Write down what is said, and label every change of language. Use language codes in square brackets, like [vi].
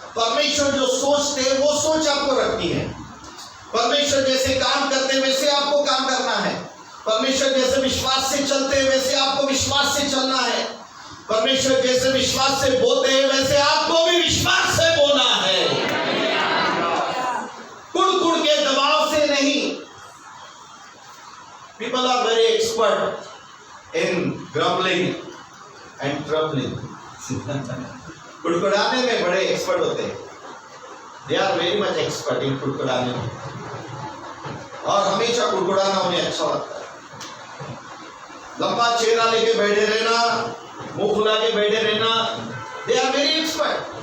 [hi] परमेश्वर जो सोचते हैं वो सोच आपको रखनी है। परमेश्वर जैसे काम करते हैं वैसे आपको काम करना है। परमेश्वर जैसे विश्वास से चलते हैं वैसे आपको विश्वास से चलना है। परमेश्वर जैसे विश्वास से बोलते हैं वैसे आपको भी विश्वास से बोलना है, कुड़ के दबाव से नहीं। [en] People are very expert in grumbling and troubling. [hi] कुड़कुड़ाने में बड़े एक्सपर्ट होते हैं। [en] They are very much expert in [hi] कुड़कुड़ाने में, और हमेशा कुड़कुड़ाना उन्हें अच्छा लगता है। लंबा चेहरा लेके बैठे रहना, मुंह खुला के बैठे रहना, [en] they are very expert।